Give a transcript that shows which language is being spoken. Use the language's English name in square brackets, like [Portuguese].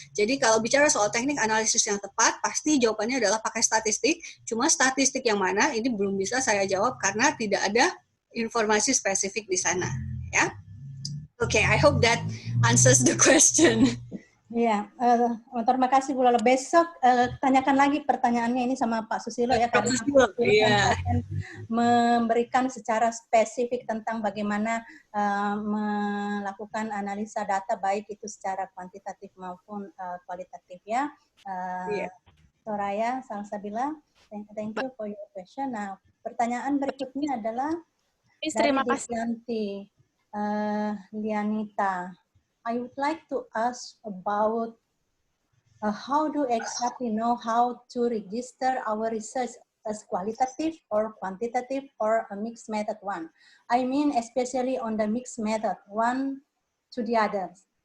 [Indonesian] Jadi kalau bicara soal teknik analisis yang tepat, pasti jawabannya adalah pakai statistik. Cuma statistik yang mana ini belum bisa saya jawab karena tidak ada informasi spesifik di sana, ya. [English] Oke, I hope that answers the question. [Indonesian] Iya, terima kasih Bu Lola. Besok tanyakan lagi pertanyaannya ini sama Pak Susilo ya, karena Pak Susilo akan memberikan secara spesifik tentang bagaimana melakukan analisa data, baik itu secara kuantitatif maupun kualitatif ya. [English] Soraya Salsabila, thank you for your question. [Indonesian] Nah, pertanyaan berikutnya adalah Terima dari kasih. Lianita. [English] I would like to ask about how do exactly know how to register our research as qualitative or quantitative or a mixed method one. I mean especially on the mixed method, one to the others.